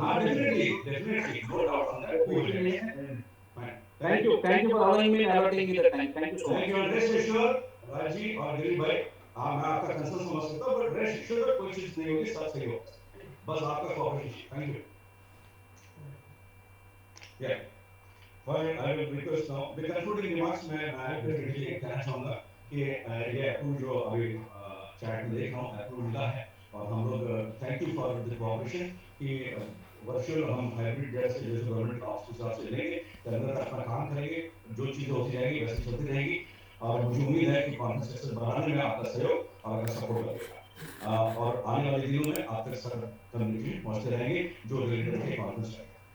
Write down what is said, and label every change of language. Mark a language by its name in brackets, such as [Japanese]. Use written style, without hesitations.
[English] हां definitely no doubt on that. Thank you for allowing me allotting me the time, thank you so much. [Hindi] Thank you, rest assure राजी और दिलीप भाई, मैं आपका concern समझ सकता हूं, बट रेस्ट एश्योर कोई चीज नहीं होगी, सब सही होगा, बस आपका कोऑपरेशन। [English] Thank you. या Fine, I will request now. [Hindi] The concluding remarks में मैं डेफिनेटली कहना चाहूँगा कि ये अप्रूव जो अभी चैट में देख रहा हूँ अप्रूव मिला है, और हम लोग [English] thank you for the cooperation [Hindi] कि वर्चुअल हम हाइब्रिड जैसे गवर्नमेंट ऑफिस के साथ चलेंगे, अंदर अपना काम करेंगे, जो चीज़ें होती जाएंगी वैसे चलती रहेगी, और मुझे उम्मीद है कि कॉन्फ्रेंस सक्सेस बढ़ाने में आपका सहयोग और आपका सपोर्ट लगेगा, और आने वाले दिनों में आप तक सब कम्युनिकेशन पहुँचते रहेंगे जो रिलेटेड है कॉन्फ्रेंस रहेगा।